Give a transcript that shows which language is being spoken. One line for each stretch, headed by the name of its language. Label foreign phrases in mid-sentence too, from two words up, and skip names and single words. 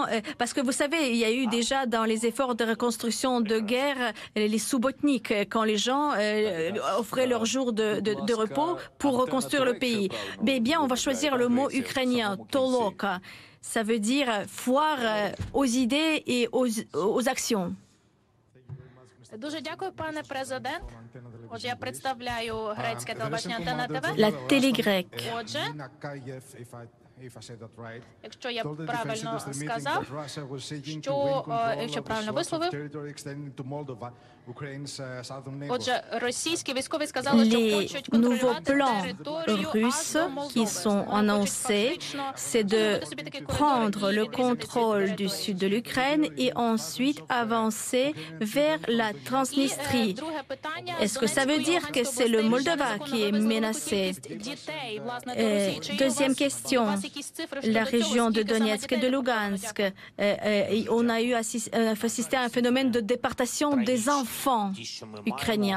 French: Parce que vous savez, il y a eu déjà dans les efforts de reconstruction de guerre les soubotniks, quand les gens offraient leur jour de repos pour reconstruire le pays. Mais bien, on va choisir le mot ukrainien, toloka. Ça veut dire foire aux idées et aux actions.
Ukrainian: Дуже дякую, пане президент. Отже, я представляю грецьке телебачення Антена ТВ.
French: La télé grecque.
Ukrainian: Отже, якщо я правильно сказав, що правильно висловив. Отже, російські військові сказали, що хочуть контролювати територію
French: russes qui sont annoncés, c'est de prendre le contrôle du sud de l'Ukraine et ensuite avancer vers la Transnistrie. Est-ce que ça veut dire que c'est le Moldova qui est menacé? Deuxième question, la région de Donetsk et de Lugansk, on a eu assisté à un phénomène de déportation des enfants ukrainiens.